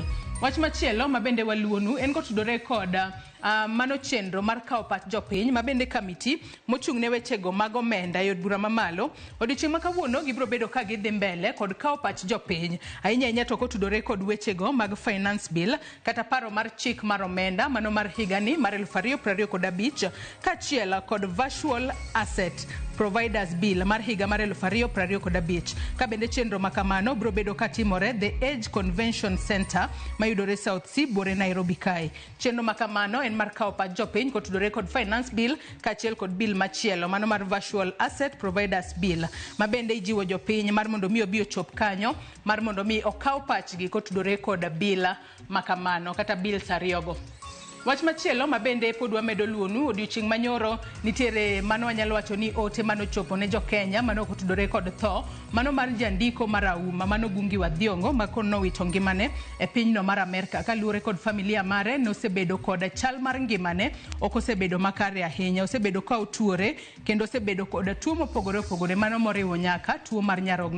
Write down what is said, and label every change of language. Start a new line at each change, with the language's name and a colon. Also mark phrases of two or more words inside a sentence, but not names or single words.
Luo (Kenya and Tanzania): Wach machielo ma bende waluonu en kotudore kod mano chenro mar kawo pach jopiny ma bende kamiti mochung' ne wechego mag omenda yod bura mamalo odiochieng' ma kawuono gibro bedo ka gidhi mbele kod kawo pach jopiny ahinya to kotudore kod wechego mag
English: finance bill
Luo (Kenya and Tanzania): kata paro mar chik mar omenda mano mar higani mar 2025 kachiel kod virtual asset Providers Bill mar higa mar 2025. Ka bende chenro makamano bro bedo ka timore The Age Convention Center mayudore South C bore Nairobi kae. Chenro makamano en mar kawo pach jopiny kotudore kod
English: finance bill
Luo (Kenya and Tanzania): kaachiel kod bill machielo mano mar virtual asset providers bill mabende ijiwo jopiny mar mondo mi obi ochop kanyo mar mondo mi okaw pachgi kotudore kod bill makamano kata bills ariyogo. Wach machielo mabende pod wamedo luonu odiochieng' manyoro nitiere mano wanyalo wacho ni ote mano chopo ne jo Kenya mano kotudore kod tho mano mar jandiko marauma mano Gungi wa Thiong'o makono wito ngimane e pinyno mar Amerika kaluwore kod familia mare nosebedo kod chal mar ngimane ok osebedo makare ahinya, osebedo ka otuore kendo osebedo kod tuo mopogore opogore mano moriwo nyaka tuo mar nyarogno.